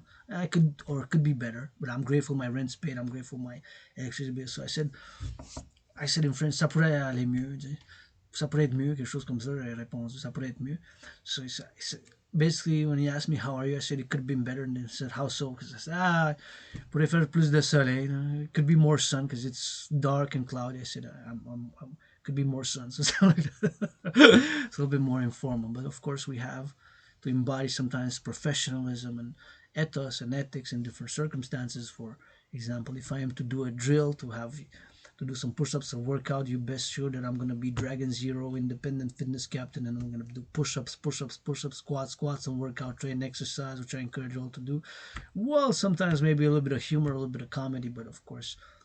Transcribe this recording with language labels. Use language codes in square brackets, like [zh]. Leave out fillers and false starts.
[en] I could be better, but I'm grateful my rent's paid. I'm grateful my electricity bill. So I said in French, [fr] ça pourrait aller mieux, ça pourrait être mieux, quelque chose comme ça. J'ai répondu, ça pourrait être mieux. [en] So basically, when he asked me how are you, I said it could have been better. And he said, how so? Because I said, [fr] pourrait faire plus de soleil. [en] It could be more sun because it's dark and cloudy. I said, I'm could be more sun. So it's a little bit more informal. But of course, we have to embody sometimes professionalism and ethos and ethics in different circumstances. For example, if I am to do a drill, to do some push-ups or workout, you best sure that I'm going to be Dragan Zero independent fitness captain, and I'm going to do push-ups, squats, and workout, train, exercise, which I encourage you all to do. Well, sometimes maybe a little bit of humor, a little bit of comedy, but of course,